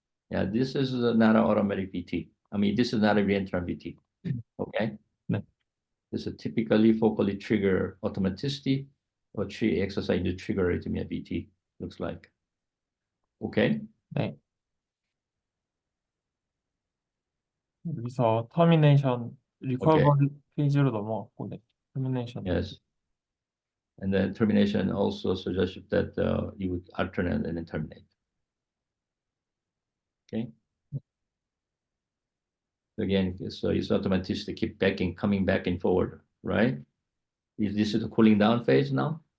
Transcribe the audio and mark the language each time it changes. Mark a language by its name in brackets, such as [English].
[English] Yeah, this is not an automatic VT. I mean, this is not a reentrant VT. Okay? [Korean] 네. [English] This is typically focally trigger automaticity or exercise to trigger arrhythmia VT, looks like. Okay? [Korean] 네. 여기서 터미네이션 리커버리 페이지로 넘어갔고, 네. 터미네이션. [English] Yes. And then termination also suggests that you would alternate and then terminate. Okay? Again, so it's automaticity keep coming back and forward, right? Is this the cooling down phase now?